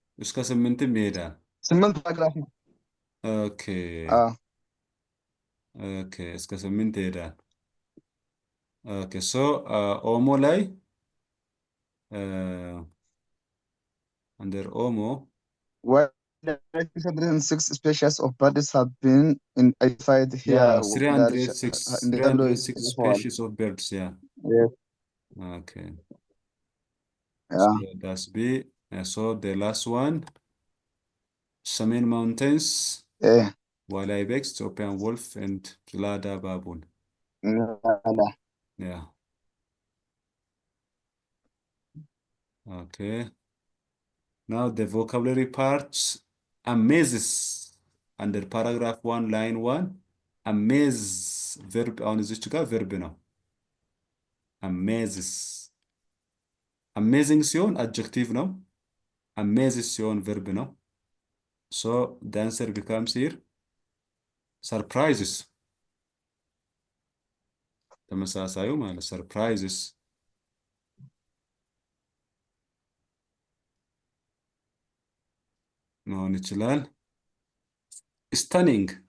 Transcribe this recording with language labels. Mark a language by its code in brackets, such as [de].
[am] እስከ 8ም ይሄዳል። 8 ፓራግራፍ ነው። ኦኬ አዎ ኦኬ እስከ 8 ይሄዳል። ኦኬ ሶ ኦሞ ላይ [en] under Omo 106 species of birds have been identified here. 306 species of birds. Yeah. Yes. Okay. Yeah. So that's B. So the last one, Samin Mountains. Yeah. while ibex, Ethiopian wolf, and Gelada baboon. لا. Yeah. Okay. Now the vocabulary parts. Amazes under paragraph 1 line 1. [am] Amaze verb አሁን እዚች ጋር verb ነው። Amazes. Amazing ሲሆን adjective ነው። Amazes ሲሆን verb ነው. [en] So the answer becomes here surprises. [am] ተመሳሳዩ ማለት surprises መሆን ይችላል። Stunning.